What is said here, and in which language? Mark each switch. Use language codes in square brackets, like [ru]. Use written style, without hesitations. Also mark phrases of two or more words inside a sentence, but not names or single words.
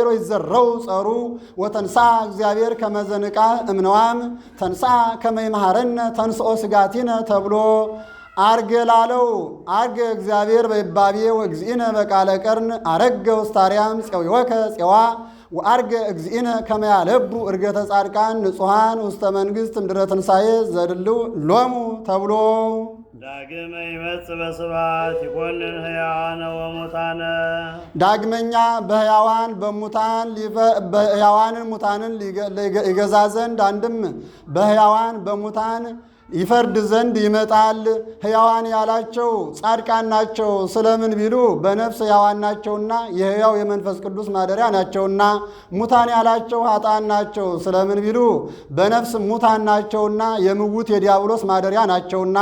[gez] ወይዘረው ጸሩ ወተንሥአ እግዚአብሔር ከመዘንቃ እምነዋም ተንሥአ ከመ ይምሃረነ ተንሥኦ ሥጋቲነ ተብሎ አርገ ላለው አርገ እግዚአብሔር በይባቤ ወእግዚእነ በቃለ ቀርን አረገ ውስታርያም ፄዊወከ ፄዋ ወአርገ እግዚእነ ከመ ያለቡ እርገተ ጻድቃን ንጹሐን ውስተ መንግሥት ምድረ ትንሣኤ ዘድልው ሎሙ ተብሎ ዳግመ ይመጽእ በስብሐት ይኰንን ሕያዋነ ወሙታነ [am] ዳግመኛ በሕያዋንን ሙታንን ይገዛ ዘንድ አንድም በሕያዋን በሙታን ይፈርድ ዘንድ ይመጣል። ሕያዋን ያላቸው ጻድቃን ናቸው። ስለምን ቢሉ በነፍስ ሕያዋን ናቸውና የሕያው የመንፈስ ቅዱስ ማደሪያ ናቸውና። ሙታን ያላቸው ኃጥአን ናቸው። ስለምን ቢሉ በነፍስ ሙታን ናቸውና የምውት የዲያብሎስ ማደሪያ ናቸውና።